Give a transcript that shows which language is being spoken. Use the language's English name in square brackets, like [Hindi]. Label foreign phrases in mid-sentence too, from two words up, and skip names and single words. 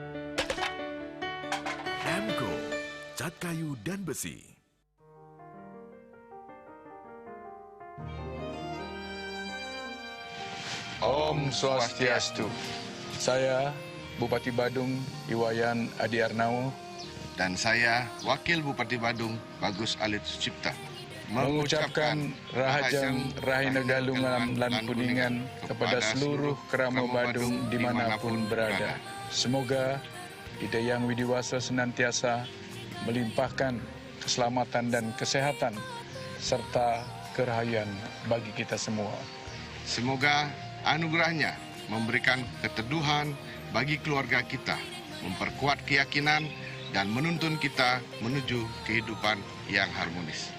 [Indonesian] Emco, cat kayu dan besi. [Balinese] Om Swastiastu. [Indonesian] Saya Bupati Badung Iwayan Adi Arnau dan saya Wakil Bupati Badung Bagus Alit Sucipta mengucapkan [Balinese] Rahajang Rahina Galungan lan Kuningan [Indonesian] kepada seluruh kerama Badung dimanapun berada. Semoga Idayang Widiwasa senantiasa melimpahkan keselamatan dan kesehatan serta kerahayan bagi kita semua. Semoga anugerahnya memberikan keteduhan bagi keluarga kita, memperkuat keyakinan dan menuntun kita menuju kehidupan yang harmonis.